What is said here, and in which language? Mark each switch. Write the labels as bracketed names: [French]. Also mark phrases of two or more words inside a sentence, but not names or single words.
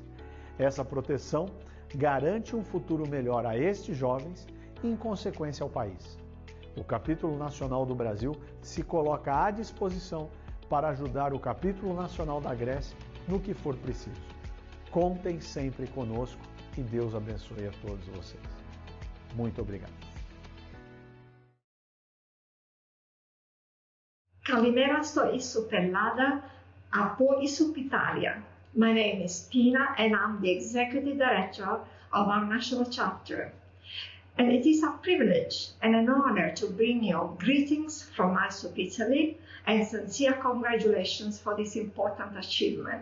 [Portuguese] Essa proteção garante um futuro melhor a estes jovens e, em consequência, ao país. O Capítulo Nacional do Brasil se coloca à disposição para ajudar o Capítulo Nacional da Grécia no que for preciso. Contem sempre conosco e Deus abençoe a todos vocês. Muito obrigado. [Greek] Καλημέρα στο ISSUP Ελλάδα από ISSUP Italia. [English] My name is Pina and I'm the Executive Director of our national chapter. And it is a privilege and an honor to bring you greetings from ISSUP Italy and sincere congratulations for this important achievement.